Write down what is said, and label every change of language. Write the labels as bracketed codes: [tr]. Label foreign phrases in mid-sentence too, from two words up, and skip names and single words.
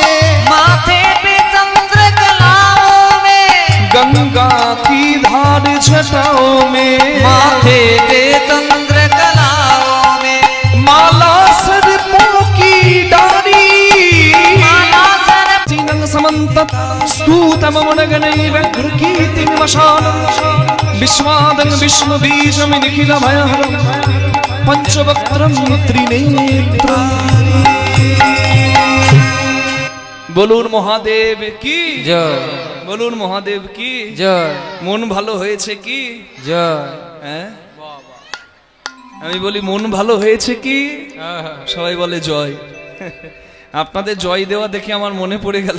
[hi] माथे पे चंद्र कलाओं में, गंगा की धार जटाओं में, माथे पे चंद्र कलाओं में, माला सर्पों की डारी, माला सर [sa] चिनंग समंतत स्तूतममनगनैव गृहीतिर्वशानं, विश्वादं विष्णुबीजं निखिलभयहरं, पंचवक्त्रं त्रिनेत्रम्। [bn] বলুন মহাদেব কি জয় বলুন মহাদেব কি জয় মন ভালো হয়েছে কি জয়। হ্যাঁ আমি বলি মন ভালো হয়েছে কি সবাই বলে জয় আপনাদের জয় দেওয়া দেখে আমার মনে পড়ে গেল